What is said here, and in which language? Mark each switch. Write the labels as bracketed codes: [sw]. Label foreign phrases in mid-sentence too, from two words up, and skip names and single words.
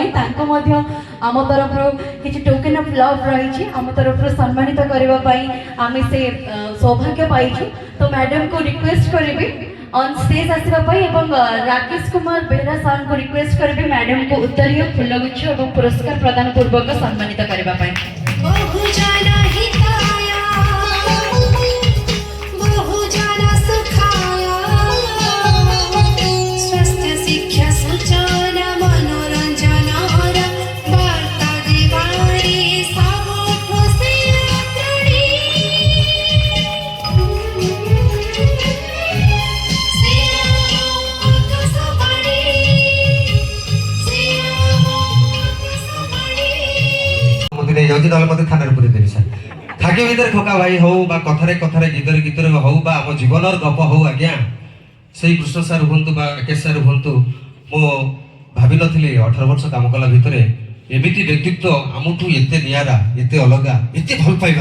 [or] ତାଙ୍କ ମଧ୍ୟ ଆମ ତରଫରୁ କିଛି [en] token of love [or] ରହିଛି, ଆମ ତରଫରୁ ସମ୍ମାନିତ କରିବା ପାଇଁ ଆମେ ସେ ସୌଭାଗ୍ୟ ପାଇଛୁ। ତ ମ୍ୟାଡାମକୁ ରିକ୍ୱେଷ୍ଟ କରିବି [en] on stage [or] ଆସିବା ପାଇଁ ଏବଂ ରାକେଶ କୁମାର ବେହେରା ସାର୍ଙ୍କୁ ରିକ୍ୱେଷ୍ଟ କରିବି ମ୍ୟାଡାମକୁ ଉତ୍ତରୀୟ ଫୁଲଗୁଚ୍ଛ ଏବଂ ପୁରସ୍କାର ପ୍ରଦାନ ପୂର୍ବକ ସମ୍ମାନିତ କରିବା ପାଇଁ। [sa] बहुजन हिताय बहुजन सुखाय [or] ସ୍ୱାସ୍ଥ୍ୟ ଶିକ୍ଷା ସୂଚନା ମନୋରଞ୍ଜନର ବାର୍ତ୍ତା ଦେବାରେ ସବୁଠୁ ସେ ଅଗ୍ରଣୀ ସେ ଆକାଶବାଣୀ ମତେ ନେଇଯାଉଛି ନହେଲେ ମତେ ଥାନାରେ ପୁରେଇ ଦେବି ସାର୍। ଥାକି ଭିତରେ ଠକା ଭାଇ ହଉ ବା କଥାରେ ଗୀତରେ ହଉ ବା ଆମ ଜୀବନର ଗପ ହଉ ଆଜ୍ଞା ସେଇ କୃଷ୍ଣ ସାର୍ ହୁଅନ୍ତୁ ବା ରାକେଶ ସାର୍ ହୁଅନ୍ତୁ ମୁଁ ଭାବିନଥିଲି 18 ବର୍ଷ କାମ କଲା ଭିତରେ ଏମିତି ବ୍ୟକ୍ତିତ୍ୱ ଆମଠୁ ଏତେ ନିଆରା ଏତେ ଅଲଗା ଏତେ ଭଲ ପାଇବା।